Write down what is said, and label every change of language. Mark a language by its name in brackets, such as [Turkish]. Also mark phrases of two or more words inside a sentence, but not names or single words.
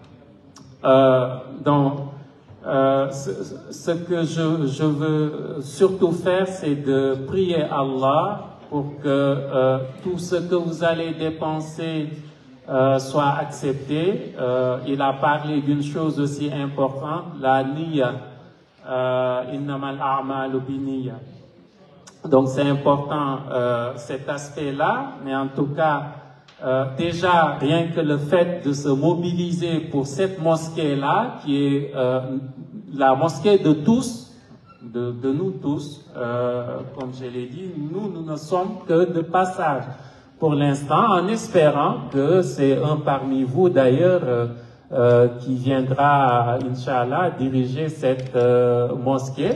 [French] Donc, ce que je veux surtout faire, c'est de prier Allah pour que tout ce que vous allez dépenser soit accepté. Il a parlé d'une chose aussi importante, la niya. [Arabic] إنما الأعمال بالنية. [French] Donc c'est important cet aspect-là, mais en tout cas, déjà rien que le fait de se mobiliser pour cette mosquée-là, qui est la mosquée de tous, de nous tous, comme je l'ai dit, nous ne sommes que de passage pour l'instant, en espérant que c'est un parmi vous d'ailleurs qui viendra, Inch'Allah, diriger cette mosquée.